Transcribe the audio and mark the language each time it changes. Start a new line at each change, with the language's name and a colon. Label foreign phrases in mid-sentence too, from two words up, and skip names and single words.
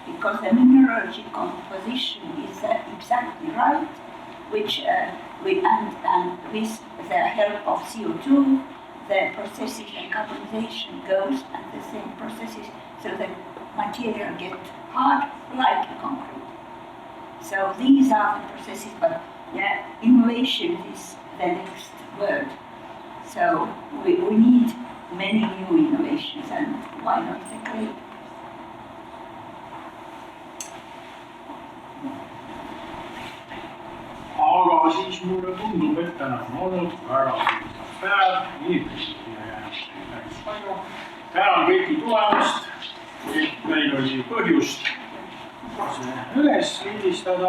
English: because the mineralogy composition is exactly right, which and with the help of CO2, the processes and carbonization goes and the same processes, so the material get hard like a concrete. So these are the processes, but yeah, innovation is the next word. So we need many new innovations, and why not the clay?
Estonian: Aga siis mulle tundub, et täna on olnud väga huvitav päev, inimesi siia jäänud päris palju. Tänan kõiki tulemast, et meil oli põhjust see üles lindistada.